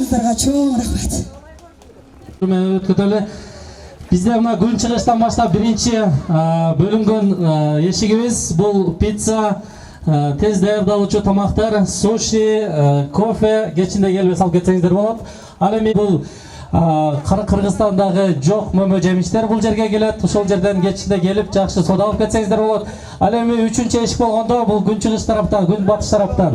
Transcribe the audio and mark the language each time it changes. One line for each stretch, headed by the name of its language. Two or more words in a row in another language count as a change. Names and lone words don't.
Kyrgyz: Баарыңызга чоң рахмат. Өткөтөлү. Bizde mına gün çıkıştan başlap birinci bölüngön eşigimiz bul pizza, tez daярдалуучу тамактар, суши, кофе кечинде келип салып кетсеңиздер болот. Ал эми бул Кыргызстандагы жок мөмө жемиштер бул жерге келет. Ошол жерден кечинде келип жакшы сода алып кетсеңиздер болот. Ал эми үчүнчү эшик болгондо бул күн чыгыш тараптан, күн батыш тараптан.